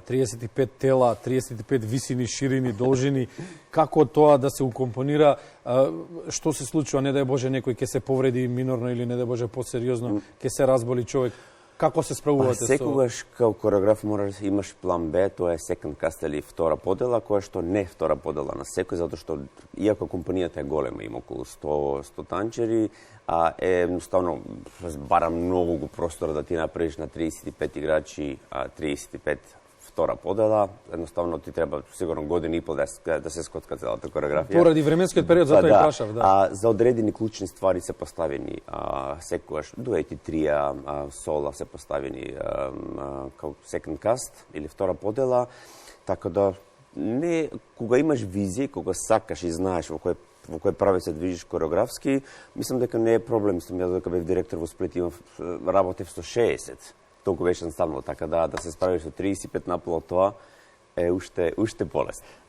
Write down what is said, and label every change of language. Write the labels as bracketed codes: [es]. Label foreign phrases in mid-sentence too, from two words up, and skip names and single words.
[mk] 35 тела, 35 висини, ширини, должини. Како тоа да се укомпонира, што се случува, не дај Боже некој ќе се повреди минорно или не дај Боже посериозно, ќе се разболи човек. Како се справувате со... Секогаш као хореограф можеш да имаш план Б, тоа е [en] second cast [mk] или втора подела, која што не е втора подела на секој, затоа што иако компанијата е голема, има околу 100 танчери, е едноставно бара многу простора да ти направиш на 35 играчи, 35 втора подела, едноставно ти треба сигурно година и пол да се скотка целата хореографија. Поради временскиот период, затоа и прашав, да. За одредени клучни ствари се поставени секогаш дуети, трија, сола се поставени како [en] second cast [mk] или втора подела, така да не кога имаш визија, кога сакаш и знаеш во кој прави се движиш хореографски, мислам дека не е проблем, мислам јас дека бев директор во Сплит, работев со 60. Толку беше едноставно, така да се справиш со 35 наполо, тоа е уште полесно.